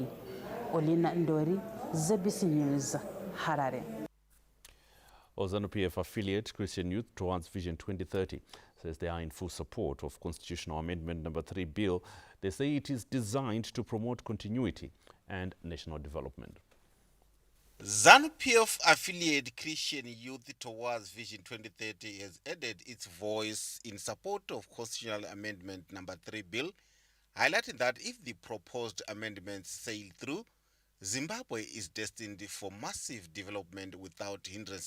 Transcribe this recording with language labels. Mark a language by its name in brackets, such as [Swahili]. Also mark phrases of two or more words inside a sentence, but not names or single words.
[English] Olina Ndori, ZBC News, Harare. ZANU-PF affiliate Christian Youth Towards Vision 2030 says they are in full support of Constitutional Amendment Number 3 bill. They say it is designed to promote continuity and national development. ZANU-PF affiliate Christian Youth Towards Vision 2030 has added its voice in support of Constitutional Amendment Number 3 bill, highlighting that if the proposed amendments sail through, Zimbabwe is destined for massive development without hindrance.